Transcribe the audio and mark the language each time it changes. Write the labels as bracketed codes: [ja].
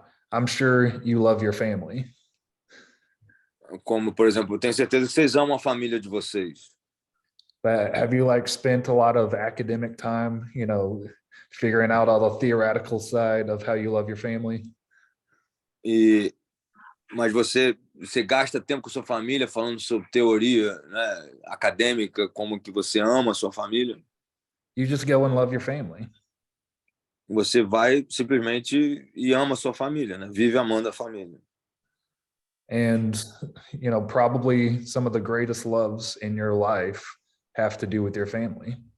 [en] I'm sure you love your family. [pt] Como, por exemplo, eu tenho certeza que vocês amam a família de vocês. [en] But have you spent a lot of academic time, figuring out all the theoretical side of how you love your family? [pt] Mas você gasta tempo com sua família falando sobre teoria, né, acadêmica, como que você ama a sua família? [en] You just go and love your family. [pt] Você vai simplesmente e ama a sua família, né? Vive amando a família. [en] And, probably some of the greatest loves in your life have to do with your family.